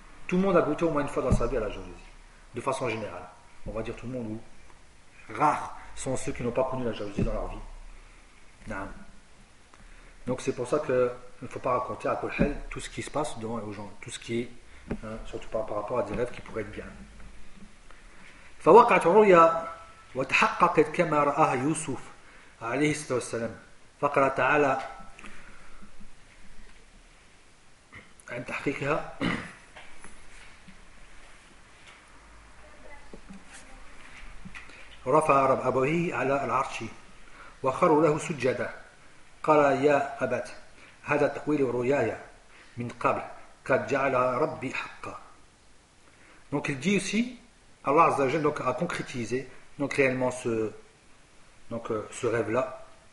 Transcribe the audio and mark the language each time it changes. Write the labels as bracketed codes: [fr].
[fr] Tout le monde a goûté au moins une fois dans sa vie à la jalousie, de façon générale. On va dire tout le monde, ou rares sont ceux qui n'ont pas connu la jalousie dans leur vie. Non. Donc c'est pour ça qu'il ne faut pas raconter à Kulhel tout ce qui se passe devant aux gens, tout ce qui est, surtout par rapport à des rêves qui pourraient être bien. [ar] فوقعت الرؤيا وتحققت كما رآها يوسف عليه الصلاة والسلام فقال تعالى عند تحقيقها رفع أبويه على العرش وخروا له سجدا. قال يا أبت هذا تأويل رؤياي من قبل قد جعل ربي حقا. [fr] Donc il dit aussi, Allah Azza wa Jal donc a concrétisé donc réellement ce rêve là.